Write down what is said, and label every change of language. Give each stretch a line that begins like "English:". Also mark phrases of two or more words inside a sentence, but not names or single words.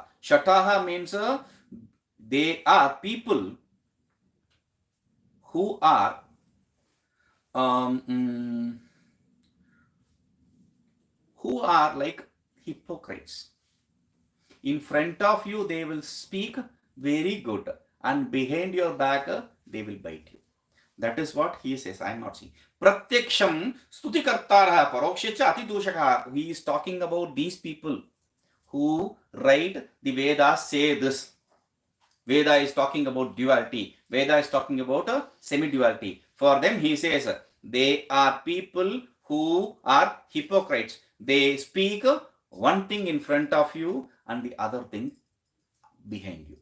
English: Shataha means they are people who are like hypocrites. In front of you, they will speak very good, and behind your back, they will bite you. That is what he says. I am not saying.
Sanskrit: Pratyaksham stutikartaraha parokshacha atidushakaha.
English: He is talking about these people who write the Vedas say this. Veda is talking about duality. Veda is talking about semi-duality. For them, he says, They are people who are hypocrites. They speak one thing in front of you and the other thing behind you.